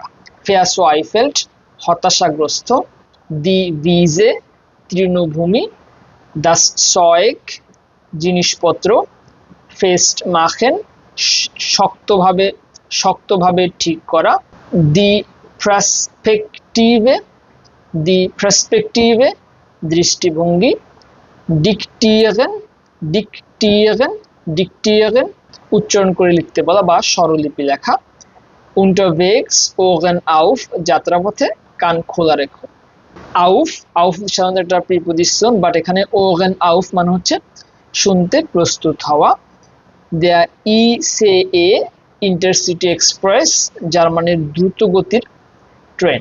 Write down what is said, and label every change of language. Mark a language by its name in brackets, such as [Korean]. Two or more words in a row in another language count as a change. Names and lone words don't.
[Bangla] ফেয়ারসওয়াইফেল্ট হতাশাগ্রস্ত, দি ভিজে তৃণভূমি, [German] das Zeug [Bangla] জিনিসপত্র, [German] fest machen [Bangla] শক্তভাবে ঠিক করা, দি প্রাসপেক্টিভে দৃষ্টিভঙ্গি, ডিকটিয়েগেন উচ্চারণ করে লিখতে বলা বা স্বরলিপি লেখা, [German] unterwegs Ohren auf [Bangla] যাত্রাপথে কান খোলা রেখো। আউফ সাধারণত একটা প্রিপজিশন, বাট এখানে [German] Ohren auf [Bangla] মানে হচ্ছে শুনতে প্রস্তুত হওয়া। [German] Der ICE [Bangla] ইন্টারসিটি এক্সপ্রেস জার্মানির দ্রুতগতির ট্রেন।